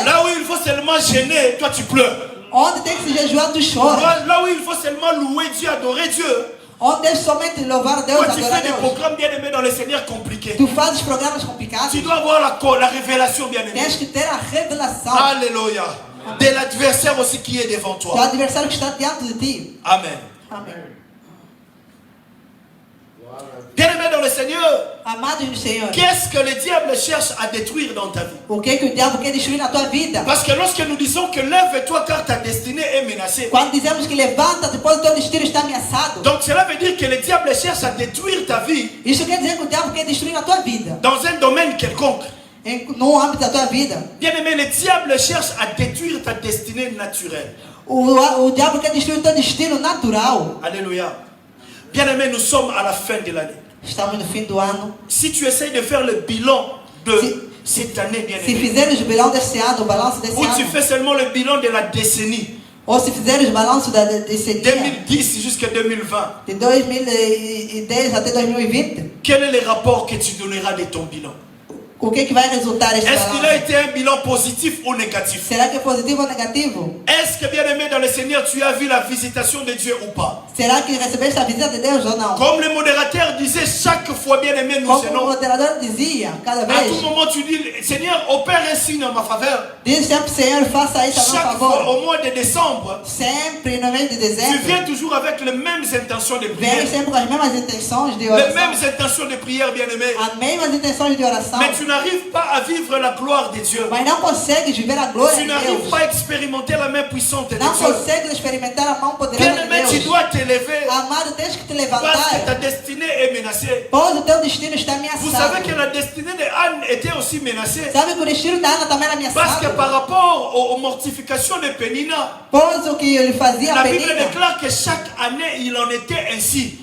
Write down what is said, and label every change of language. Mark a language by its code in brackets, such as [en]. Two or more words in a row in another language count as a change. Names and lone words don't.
[fr] Là où il faut seulement gêner, toi tu pleures. [pt] Onde tem que se jejuar, tu choras. [fr] Là où il faut seulement louer Dieu, adorer Dieu, [pt] Onde deves somente louvar a Deus, [fr] toi tu [pt] adorar a [fr] fais des [pt] Deus. [fr] programmes bien aimés dans le Seigneur compliqués. [pt] Tu fazes programas complicados. [fr] Tu dois avoir la révélation bien aimée. [pt] Tens que ter a revelação. [fr] Alléluia. De l'adversaire aussi qui est devant [pt] Do [fr] toi. [pt] adversário que está diante de ti. [fr] Amen. [pt] Amém. [fr] Bien aimé dans le Seigneur, [pt] Amados do Senhor, [fr] qu'est-ce que le diable cherche à détruire dans ta vie? [pt] o que o diabo quer destruir na tua vida? [fr] Parce que lorsque nous disons que lève-toi car ta destinée est menacée, [pt] Quando dizemos que levanta, depois o teu destino está ameaçado. [fr] donc cela veut dire que le diable cherche à détruire ta vie [pt] Isso quer dizer que o diabo quer destruir a tua vida. [fr] dans un domaine quelconque. [pt] No âmbito da tua vida. [fr] Bien aimé, le diable cherche à détruire ta destinée naturelle. [pt] O diabo quer destruir o teu destino natural. [fr] Alléluia. Bien aimé, nous sommes à la fin de l'année. [pt] Estamos no fim do ano. [fr] Si tu essayes de faire le bilan de cette année, bien [pt] Se [fr] aimé, [pt] fizeres o bilão desse ano, o balanço desse [fr] ou tu [pt] ano, [fr] fais seulement le bilan de la décennie, [pt] ou se fizeres o balanço desse dia, [fr] 2010 jusqu'à 2020, [pt] de 2010 até 2020, [fr] quel est le rapport que tu donneras de ton bilan? [pt] o que vai resultar esse [fr] Est-ce qu'il a [pt] balanço? [fr] été un bilan positif ou négatif? [pt] Será que é positivo ou negativo? [fr] Est-ce que, bien aimé dans le Seigneur, tu as vu la visitation de Dieu ou pas? [pt] Será que recebeste a visita de Deus ou não? [fr] Comme le modérateur disait, chaque fois, bien aimé, nous [pt] Como o [fr] gênons. [pt] moderador dizia, cada [fr] À [pt] vez, [fr] tout moment, tu dis, Seigneur, opère un signe en ma faveur. [pt] diz sempre, Senhor, faça isso a meu [fr] Chaque fois, [pt] favor. [fr] au mois de décembre, [pt] Sempre no mês de [fr] tu [pt] dezembro, [fr] viens toujours avec les mêmes intentions de [pt] vem [fr] prière. [pt] sempre com as mesmas intenções de [fr] Les [pt] oração, [fr] mêmes intentions de prière, bien aimé. [pt] as mesmas intenções de oração, [fr] Mais tu n'arrives pas à vivre la gloire de Dieu. [pt] mas não consegues viver a glória [fr] Tu [pt] de [fr] n'arrives [pt] Deus. [fr] pas à expérimenter la main puissante de [pt] Não [fr] Dieu. [pt] consegues experimentar a mão poderosa [fr] Bien [pt] de [fr] aimé, tu [pt] Deus. [fr] dois t'élever [pt] Amado, tens que te [fr] parce que ta [pt] levantar, [fr] destinée est menacée. [pt] pois o teu destino está [fr] Vous savez que [pt] ameaçado. [fr] la destinée de Anne était aussi menacée. [pt] Sabe que o destino da Ana também era [fr] Parce que [pt] ameaçado? [fr] par rapport aux mortifications de Pénina, [pt] Pois o que ele fazia a [fr] la Bible [pt] Penina, [fr] déclare que chaque année, il en était ainsi.